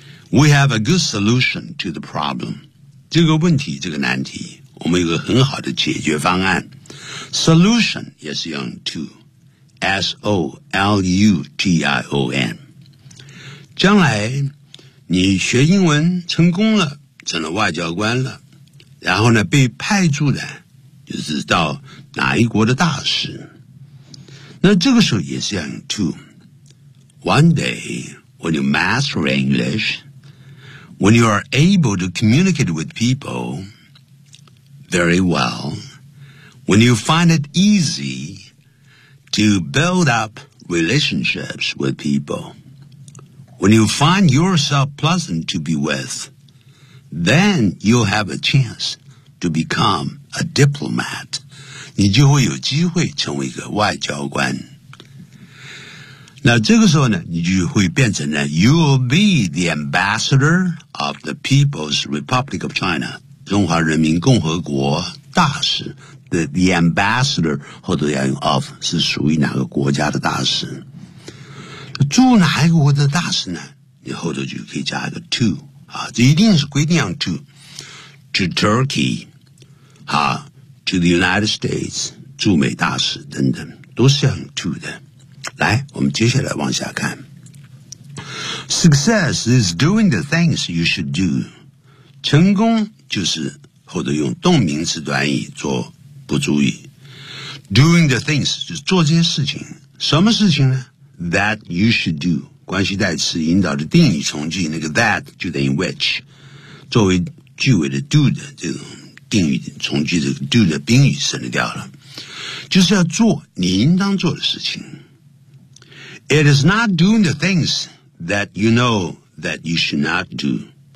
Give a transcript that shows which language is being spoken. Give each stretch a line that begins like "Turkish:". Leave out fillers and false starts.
English: We have a good solution to the problem.
Chinese: 这个问题，这个难题，我们有个很好的解决方案。 Solution 也是用 to, S-O-L-U-T-I-O-N. 将来你学英文成功了，成了外交官了，然后呢被派驻的就是到哪一国的大使，那这个时候也是要用 to.
English: One day, when you master English, when you are able to communicate with people very well, when you find it easy to build up relationships with people, when you find yourself pleasant to be with, then you'll have a chance to become a diplomat.
Chinese: 你就会有机会成为一个外交官。那这个时候呢，你就会变成呢 ，
English: You will be the ambassador of the People's Republic of China,
Chinese: 中华人民共和国大使。 The ambassador 后头要用 of 是属于哪个国家的大使？驻哪一个国的大使呢？你后头就可以加一个 to 啊，这一定是规定用 to Turkey 啊。
English: To the United States,
Chinese: 驻美大使等等，都是要用 to 的。来，我们接下来往下看。
English: Success is doing the things you should do.
Chinese: 成功就是后头用动名词短语做不注意。
English: Doing the things
Chinese: 就是做这些事情。什么事情呢 ?
English: That you should do.
Chinese: 关系代词引导的定语从句，那个 that 就等于 which, 作为句尾的 do 的这种。定语从句这个 do 的宾语省掉了，就是要做你应当做的事情。
English: It is not doing the things that you know that you should not do.